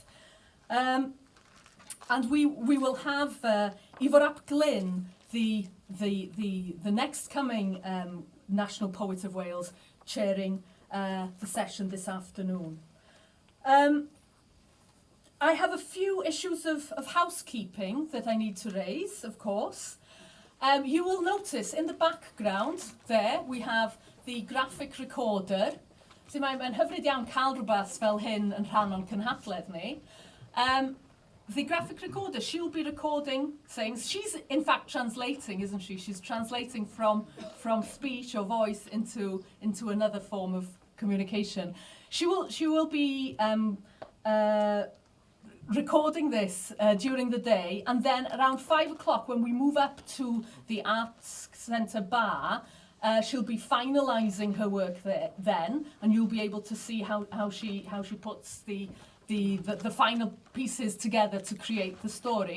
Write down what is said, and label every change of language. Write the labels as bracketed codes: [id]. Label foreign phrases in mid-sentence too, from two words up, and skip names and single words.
[en] And we will have Ifor ap Glyn, the next coming National Poet of Wales, chairing the session this afternoon. I have a few issues of housekeeping that I need to raise, of course. You will notice in the background there we have the graphic recorder. [cy] So mae'n hyfryd iawn cael rhywbeth fel hyn yn rhan o'n cynhadledd ni. [en] The graphic recorder, she'll be recording things. She's in fact translating, isn't she? She's translating from speech or voice into another form of communication. She will be recording this during the day, and then around 5 o'clock when we move up to the Arts Centre bar, She'll be finalising her work there then, and you'll be able to see how she puts the final pieces together to create the story.